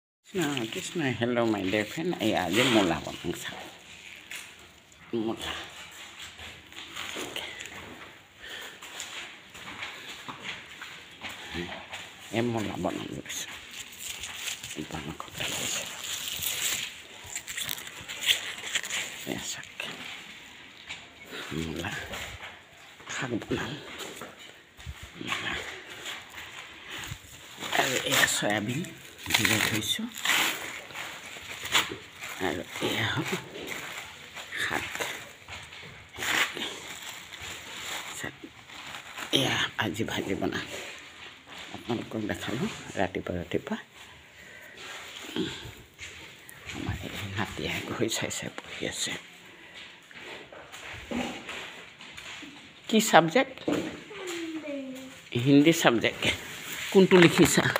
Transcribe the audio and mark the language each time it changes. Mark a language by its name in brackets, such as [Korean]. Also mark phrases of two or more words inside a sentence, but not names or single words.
[English] Krishna, hello my dear friend. [Nepali] I आज मूला बनाउँछ मूला ए मूला बनाउँदैछ बनाएको रहेछ यहाँ मूला साग बनाऊँ मूला [Assamese] আৰু এয়া সয়াবিন ভিজাই থৈছোঁ আৰু এয়া হ'ল শাক এয়া আজি ভাজি বনাম আপোনালোকক দেখালোঁ ৰাতিপুৱা আমাৰ এই নাতিয়ে ঘড়ী চাই পঢ়ি আছে কি সাবজেক্ট হিন্দী সাবজেক্ট কোনটো লিখিছা